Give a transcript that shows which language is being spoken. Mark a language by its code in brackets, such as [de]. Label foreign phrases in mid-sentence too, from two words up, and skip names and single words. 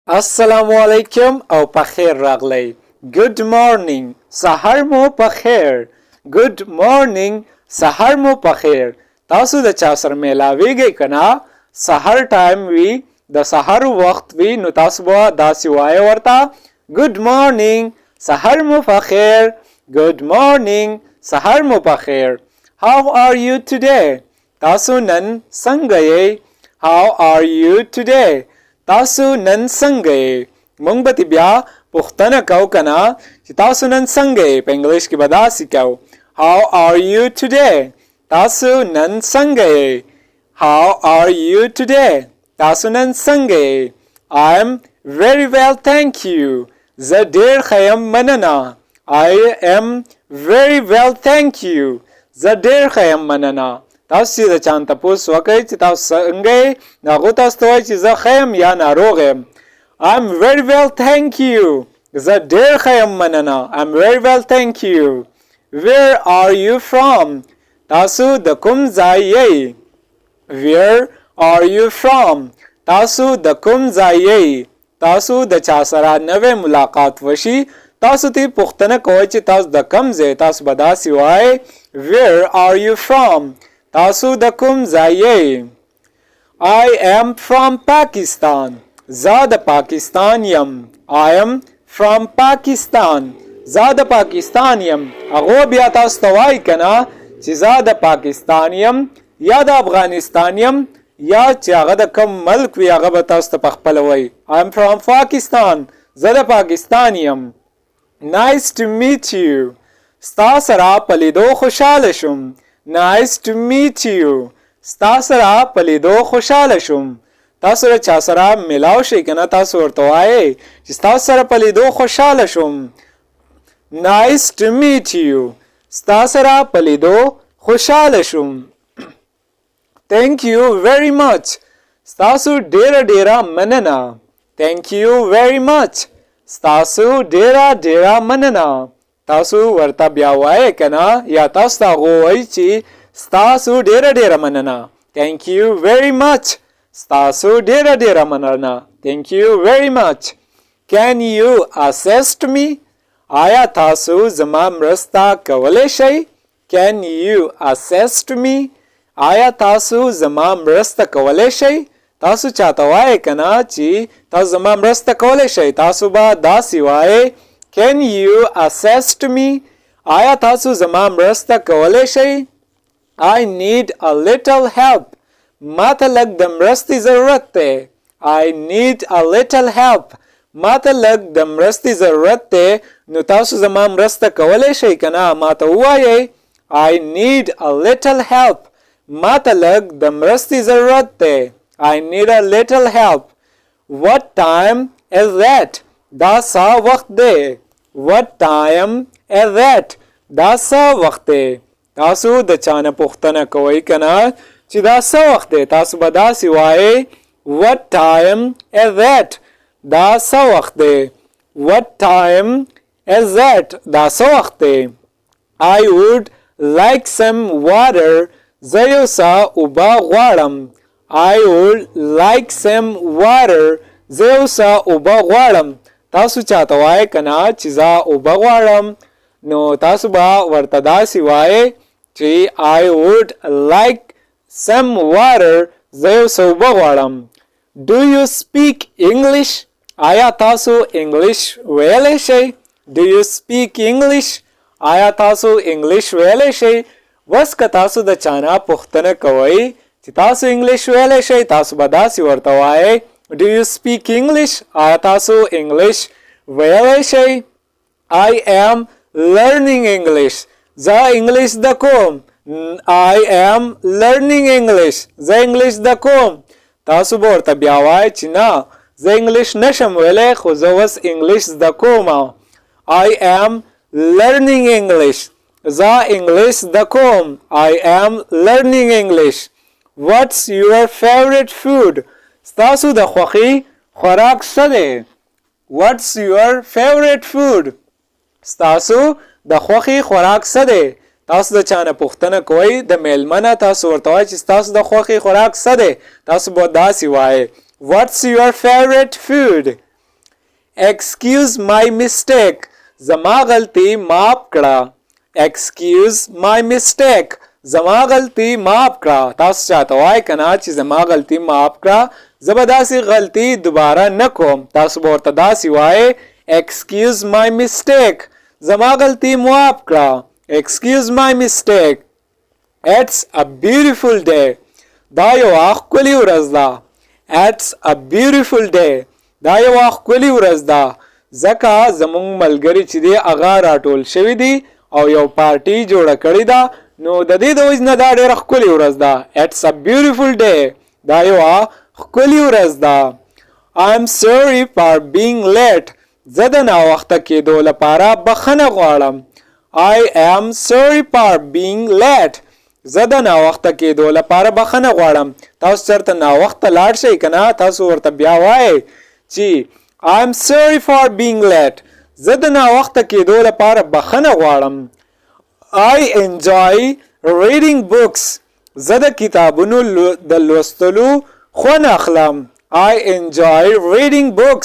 [ar] السلام علیکم [ps] او خیر راغلئ. [en] Good morning. [ps] سحر مو خیر. [en] Good morning. [ps] سحر مو خیر. تاسو د چا سره ملاویږئ کنا سحر ټایم وی د سحر وخت وی نو تاسو به داسې وایي ورته [en] Good morning. [ps] سحر مو بخیر. Good morning. سحر مو بخیر. [en] How are you today? [ps] تاسو نن څنګه یې؟ [en] How are you today? [ps] تاسو نن څنګه یې؟ موږ به بیا پوښتنه کوو کنه چې تاسو نن څنګه یې؟ په انګلیش کې به داسې کوو [en] How are you today? [ps] تاسو نن څنګه یې؟ [en] How are you today? [ps] تاسو نن څنګه یې؟ [en] I am very well, thank you. [ps] زه ډېر ښه یم مننه. [en] I am very well, thank you. [ps] زه ډېر ښه یم مننه. تاسو چې د چا نه تپوس وکړئ چې تاسو څنګه یې نو هغو تاسو ته وایي چې زه ښه یم یا ناروغ یم. [en] I'm very well, thank you. [ps] زه ډېر ښه یم مننه. [en] I'm very well, thank you. Where are you from? [ps] تاسو د کوم ځای یې؟ [en] Where are you from? [ps] تاسو د کوم ځای یې؟ تاسو د چا سره نوې ملاقات وشي تاسو ته پوښتنه کوئ چې تاسو د کوم ځای تاسو به داسې وایئ [en] Where are you from? [ps] تاسو د کوم ځای یې؟ [en] I am from Pakistan. [ps] زه د پاکستان یم. [en] I am from Pakistan. [ps] زه د پاکستان یم. هغو بیا تاسو ته وایي کنه چې زه د پاکستان یم یا د افغانستان یم یا چې هغه د کوم ملک وي هغه به تاسو ته پخپله وایي [en] I am from Pakistan. [ps] زه د پاکستان یم. [en] Nice to meet you. [ps] ستا سره په لیدو خوشحاله شوم. [en] Nice to meet you. [ps] ستا سره په لیدو خوشحاله شوم. تاسو له چا سره ملاو شئ کنه تاسو ورته وایئ چې ستا سره په لیدو خوشحاله شوم. [en] Nice to meet you. [ps] ستا سره په لیدو خوشحاله شوم. [en] Thank you very much. [ps] ستاسو ډیره ډیره مننه. [en] Thank you very much. [ps] ستاسو ډیره ډیره مننه. تاسو ورته بیا وایئ کنه یا تاسو ته هغه وایي چې ستاسو ډیره ډیره مننه. [en] Thank you very much. [ps] ستاسو ډیره ډیره مننه. [en] Thank you very much. Can you assist me? [ps] آیا تاسو زما مرسته کولی شئ؟ [en] Can you assist me? [ps] آیا تاسو زما مرسته کولی شئ؟ تاسو چاته وایئ کنه چې تاسو زما مرسته کولی شئ تاسو به داسې وایئ [en] Can you assist me? [ps] آیا تاسو زما مرسته کولی شئ؟ [en] I need a little help. [ps] ما ته لږ د مرستې ضرورت دی. [en] I need a little help. [ps] ما ته لږ د مرستې ضرورت دی نو تاسو زما مرسته کولی شئ کنه ما ته ووایئ [en] I need a little help. [ps] ما ته لږ د مرستې ضرورت دی. [en] I need a little help. What time is that? [ps] دا څه وخت دی. [en] What time is that? [ps] دا څه وخت دی. تاسو د چا نه پوښتنه کوئ کنه چې دا څه وخت دی تاسو به داسې وایئ [en] What time is that? [ps] دا څه وخت دی. [en] What time is that? [ps] دا څه وخت دی. [en] I would like some water. [ps] زه یو څه اوبه غواړم. [en] I would like some water. [ps] زه یو څه اوبه غواړم. تاسو چاته وایئ کنه چې زه اوبه غواړم نو تاسو به ورته داسې وایئ چې [en] I would like some water. [ps] زه یو څه اوبه غواړم. [en] Do you speak English? [ps] آیا تاسو انګلیش ویلی شئ؟ [en] Do you speak English? [ps] آیا تاسو انګلیش ویلی شئ؟ وس که تاسو د چا نه پوښتنه کوئ چې تاسو انګلیش ویلی شئ تاسو به داسې ورته وایئ [en] Do you speak English? [ps] آیا تاسو انګلیش ویلی شئ؟ [en] I am learning English. [ps] زه انګلیش زده کوم. [en] I am learning English. [ps] زه انګلیش زده کوم. تاسو به ورته بیا وایئ چې نه زه انګلیش نشم ویلی خو زه اوس انګلیش زده کوم. [en] I am learning English. [ps] زه انګلیش زده کوم. [en] I am learning English. What's your favorite food? [ps] ستاسو د خوښې خوراک څه دی. [en] What's your favorite food? [ps] ستاسو د خوښې خوراک څه دی. تاسو د چا نه پوښتنه کوئ د میلمه نه تاسو ورته وایئ چې ستاسو د خوښې خوراک څه دی. تاسو به داسې وایئ [en] What's your favorite food? excuse my mistake [ps] زما غلطی معاف کړه [en] excuse my mistake [ps] زما غلطی معاف کړه تاسو چاته وای کنه چې زما غلطی معاف کړه زه به داسې غلطی دوباره نه کوم تاسو به ورته داسې وای excuse [en] my mistake [ps] زما غلطی معاف کړه [en] excuse my mistake it's a beautiful day [ps] دا یو ښکلې ورځ ده [en] it's a beautiful day [ps] دا یو ښکلې ورځ ده ځکه زمونږ ملګري چې دی هغه راټول شوي دي او یو پارټي جوړه کړې ده نو د دې د وجې نه دا ډېره ښکلې ورځ ده [en] it's a beautiful day [ps] دا یو ښکلې ورځ ده [en] I'm sorry for being late [ps] زه د ناوخته کېدو لپاره بخښنه غواړم [en] I am sorry for being late [ps] زه د ناوخته کېدو لپاره بخښنه غواړم تاسو چېرته ناوخته لاړ شئ که نه تاسو ورته بیا وایئ چې [en] I'm sorry for being late [ps] زه د ناوخته کېدو لپاره بخښنه غواړم [en] I enjoy reading books [ps] زه د کتابونو د لوستلو خوند اخلم [en] I enjoy reading books